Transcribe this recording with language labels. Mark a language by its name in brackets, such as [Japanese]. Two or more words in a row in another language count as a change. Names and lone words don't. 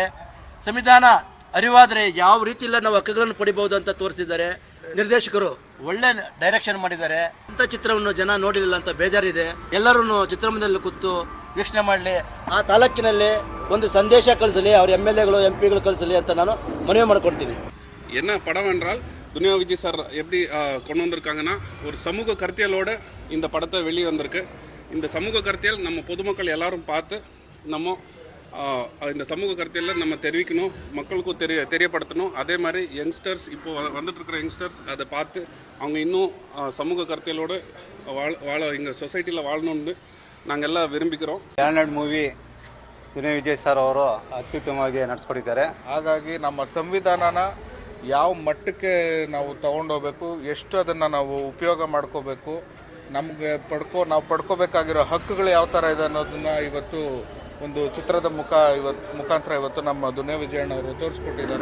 [Kannada] ಸಂವಿಧಾನ ಅರಿವಾದರೆ ಯಾವ ರೀತಿಯಲ್ಲ ನಾವು ಹಕ್ಕುಗಳನ್ನು ಪಡಿಬಹುದು ಅಂತ ತೋರಿಸಿದ್ದಾರೆ. ನಿರ್ದೇಶಕರು ಒಳ್ಳೆ ಡೈರೆಕ್ಷನ್ ಮಾಡಿದ್ದಾರೆ. ಇಂಥ ಚಿತ್ರವನ್ನು ಜನ ನೋಡಿಲ್ಲ ಅಂತ ಬೇಜಾರಿದೆ. ಎಲ್ಲರೂ ಚಿತ್ರಮಂದಿರದಲ್ಲಿ ಕೂತು ವೀಕ್ಷಣೆ ಮಾಡಲಿ, ಆ ತಾಲೂಕಿನಲ್ಲಿ ಒಂದು ಸಂದೇಶ ಕಳಿಸಲಿ, ಅವ್ರ MLAಗಳು MP ಗಳು ಕಳಿಸಲಿ ಅಂತ ನಾನು ಮನವಿ ಮಾಡ್ಕೊಡ್ತೀನಿ. [Tamil] என்ன படம் என்றால் துனியா விஜய் சார் எப்படி கொண்டு வந்திருக்காங்கன்னா, ஒரு சமூக கருத்தியலோடு இந்த படத்தை வெளியே வந்திருக்கு. இந்த சமூக கருத்தியல் நம்ம பொதுமக்கள் எல்லாரும் பார்த்து நம்ம இந்த சமூக கருத்தியலில் நம்ம தெரிவிக்கணும், மக்களுக்கும் தெரியப்படுத்தணும். அதே மாதிரி யங்ஸ்டர்ஸ் இப்போ வந்துட்டு இருக்கிற யங்ஸ்டர்ஸ் அதை பார்த்து அவங்க இன்னும் சமூக கருத்தியலோடு வாழ எங்கள் சொசைட்டியில் வாழணும்னு ನಾವೆಲ್ಲ ವಿರುಂಬಿக்கிறோம். [Kannada] ಲ್ಯಾಂಡ್ ಮೂವಿ ದುನಿಯಾ ವಿಜಯ್ ಸರ್ ಅವರು ಅತ್ಯುತ್ತಮವಾಗಿ ನಡೆಸ್ಕೊಟ್ಟಿದ್ದಾರೆ. ಹಾಗಾಗಿ ನಮ್ಮ ಸಂವಿಧಾನನ ಯಾವ ಮಟ್ಟಕ್ಕೆ ನಾವು ತಗೊಂಡೋಗ್ಬೇಕು, ಎಷ್ಟು ಅದನ್ನು ನಾವು ಉಪಯೋಗ ಮಾಡ್ಕೋಬೇಕು, ನಮಗೆ ನಾವು ಪಡ್ಕೋಬೇಕಾಗಿರೋ ಹಕ್ಕುಗಳು ಯಾವ ಥರ ಇದೆ ಅನ್ನೋದನ್ನ ಇವತ್ತು ಒಂದು ಚಿತ್ರದ ಮುಖಾಂತರ ಇವತ್ತು ನಮ್ಮ ದುನಿಯಾ ವಿಜಯಣ್ಣವರು ತೋರಿಸ್ಕೊಟ್ಟಿದ್ದಾರೆ.